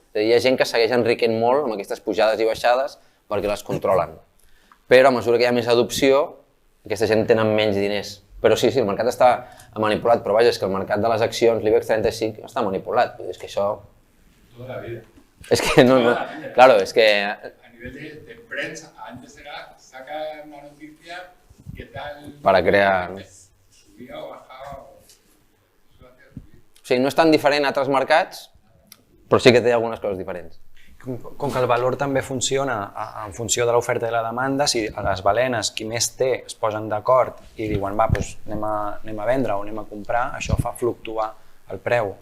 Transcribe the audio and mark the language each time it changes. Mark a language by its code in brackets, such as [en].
[ca] Hi ha gent que segueix enriquent molt amb aquestes pujades i baixades perquè les controlen. Però a mesura que hi ha més adopció, aquesta gent tenen menys diners. Però sí, el mercat està manipulat, però vaja, és que el mercat de les accions, l'IBEX 35, està manipulat. És que això... [es] Toda la vida. Es que no, claro, es que... A nivel de prensa, antes era, saca una noticia, ¿qué tal? Para crear... Subía o bajaba o... [ca] O sigui, no és tan diferent a altres mercats, però sí que té algunes coses diferents. Com que el valor també funciona en funció de l'oferta i la demanda, si a les balenes qui més té es posen d'acord i diuen va, doncs anem a vendre o anem a comprar, això fa fluctuar el preu.